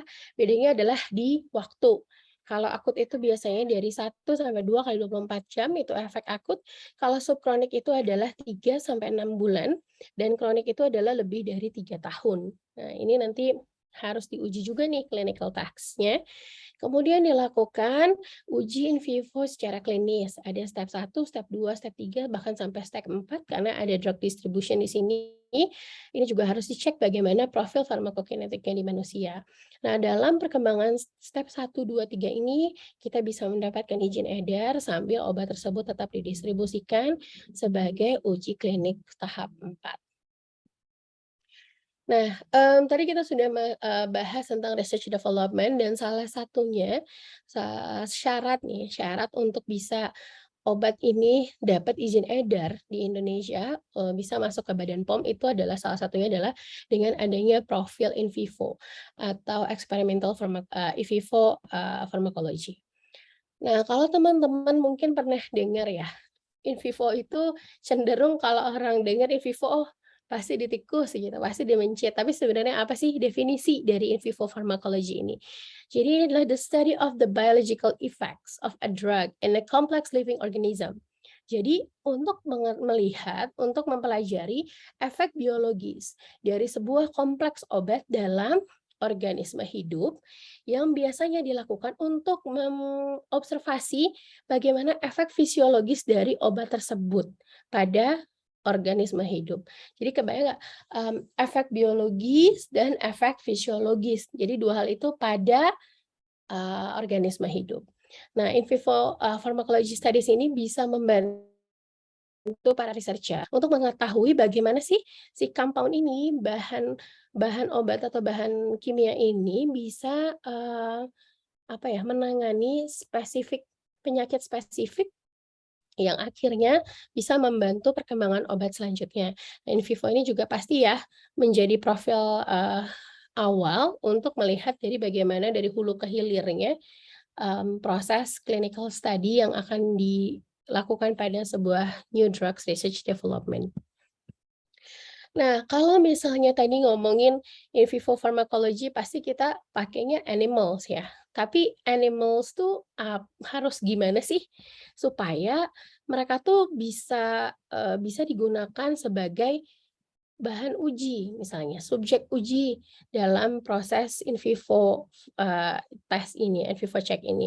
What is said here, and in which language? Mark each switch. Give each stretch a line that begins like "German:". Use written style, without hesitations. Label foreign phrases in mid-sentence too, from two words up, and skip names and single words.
Indonesian: Bedanya adalah di waktu. Kalau akut itu biasanya dari 1 sampai 2 kali 24 jam itu efek akut. Kalau subkronik itu adalah 3 sampai 6 bulan dan kronik itu adalah lebih dari 3 tahun. Nah, ini nanti harus diuji juga nih
English: clinical tax-
Indonesian: nya. Kemudian dilakukan uji
Latin: in vivo
Indonesian: secara klinis. Ada step 1, step 2, step 3, bahkan sampai step 4 karena ada
English: drug distribution
Indonesian: di sini. Ini juga harus dicek bagaimana profil farmakokinetiknya di manusia. Nah, dalam perkembangan step 1, 2, 3 ini kita bisa mendapatkan izin edar sambil obat tersebut tetap didistribusikan sebagai uji klinik tahap 4. Nah, tadi kita sudah bahas tentang
English: research development
Indonesian: dan salah satunya syarat untuk bisa obat ini dapat izin edar di Indonesia, bisa masuk ke Badan POM itu adalah salah satunya adalah dengan adanya profil
Latin: in vivo
Indonesian: atau
English: experimental in vivo pharmacology.
Indonesian: Nah, kalau teman-teman mungkin pernah dengar ya,
Latin: in vivo
Indonesian: itu cenderung kalau orang dengar
Latin: in vivo,
Indonesian: oh pasti ditikus gitu, pasti dimencet. Tapi sebenarnya apa sih definisi dari
English: in vivo pharmacology
Indonesian: ini? Jadi ini adalah
English: the study of the biological effects of a drug in a complex living organism.
Indonesian: Jadi untuk melihat, untuk mempelajari efek biologis dari sebuah kompleks obat dalam organisme hidup yang biasanya dilakukan untuk mengobservasi bagaimana efek fisiologis dari obat tersebut pada organisme hidup. Jadi kebayang nggak, efek biologis dan efek fisiologis. Jadi dua hal itu pada organisme hidup. Nah,
English: in vivo pharmacology studies
Indonesian: ini bisa membantu para researcher untuk mengetahui bagaimana sih si compound ini, bahan obat atau bahan kimia ini bisa menangani penyakit spesifik yang akhirnya bisa membantu perkembangan obat selanjutnya. Nah,
Latin: in vivo
Indonesian: ini juga pasti ya menjadi profil awal untuk melihat dari bagaimana dari hulu ke hilirnya proses
English: clinical study
Indonesian: yang akan dilakukan pada sebuah
English: new drugs research development.
Indonesian: Nah, kalau misalnya tadi ngomongin
English: in vivo pharmacology
Indonesian: pasti kita pakainya animals ya. Tapi animals tuh harus gimana sih supaya mereka tuh bisa digunakan sebagai bahan uji, misalnya subjek uji dalam proses
Latin: in vivo
Indonesian: tes ini,
English: in vivo check
Indonesian: ini.